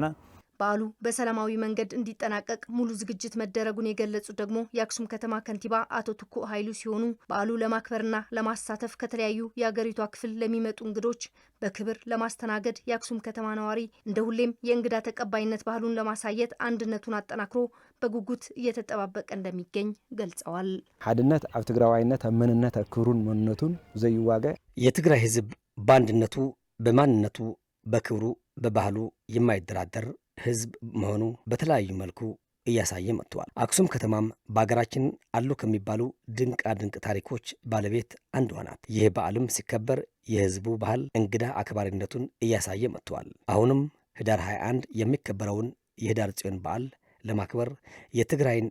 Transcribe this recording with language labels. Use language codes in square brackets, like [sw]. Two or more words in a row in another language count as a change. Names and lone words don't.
[am] በዓሉ በሰላማዊ መንገድ እንዲጠናቀቅ ሙሉ ዝግጅት መደረጉን የገለጹት ደግሞ የአክሱም ከተማ ከንቲባ አቶ ትኩ ኃይሉ ሲሆኑ በዓሉ ለማክበርና ለማሳተፍ ከተለያዩ የአገሪቷ ክፍል ለሚመጡ እንግዶች በክብር ለማስተናገድ የአክሱም ከተማ ነዋሪ እንደ ሁሌም የእንግዳ ተቀባይነት ባህሉን ለማሳየት አንድነቱን አጠናክሮ በጉጉት እየተጠባበቀ እንደሚገኝ ገልጸዋል። [ti] ሓድነት ኣብ ትግራዋይነት ኣብ መንነት ኣብ ክብሩን መንነቱን ዘይዋገ [am] የትግራይ ህዝብ በአንድነቱ በማንነቱ በክብሩ በባህሉ የማይደራደር ህዝብ መሆኑ በተለያዩ መልኩ እያሳየ መጥቷል። አክሱም ከተማም በአገራችን አሉ ከሚባሉ ድንቃ ድንቅ ታሪኮች ባለቤት አንዷ ናት። ይህ በዓልም ሲከበር የህዝቡ ባህል እንግዳ አክባሪነቱን እያሳየ መጥቷል። አሁንም ህዳር 21 የሚከበረውን የህዳር ጽዮን በዓል ለማክበር የትግራይን